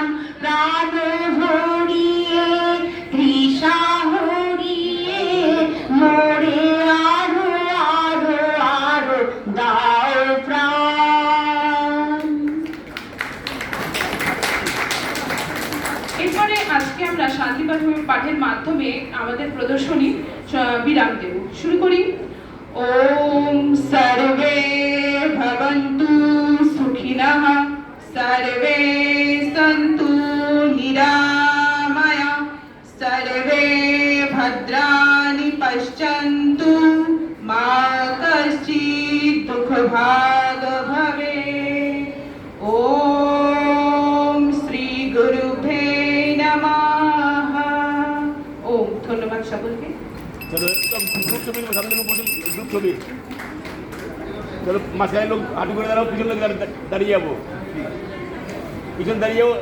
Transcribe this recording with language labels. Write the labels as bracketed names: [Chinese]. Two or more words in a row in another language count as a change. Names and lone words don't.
[Bangla] প্রাণ হরিয়ে তৃষা হরিয়ে মোরে আরো আরো আরো দাও প্রাণ। এরপরে আজকে আমরা শান্তি পাঠের মাধ্যমে আমাদের প্রদর্শনী বিরাম দেব। শুরু করি। [Sanskrit] ওম সর্বে ভবন্তু সুখিনঃ সর্বে সন্তু নিরাময়া সর্বে ভদ্রাণি পশ্যন্তু মা কশ্চিৎ দুঃখভাগ ভবেৎ। ওম শ্রী গুরুভ্যে নমঃ। [Bangla] ওম। ধন্যবাদ সকলকে। গ্রুপ ছবি সামনে গ্রুপ ছবি। চলো মাঝখানে লোক হাঁটু করে দাঁড়াও, পিছন লোক দাঁড়িয়ে যাবো, পিছন দাঁড়িয়ে যাবো।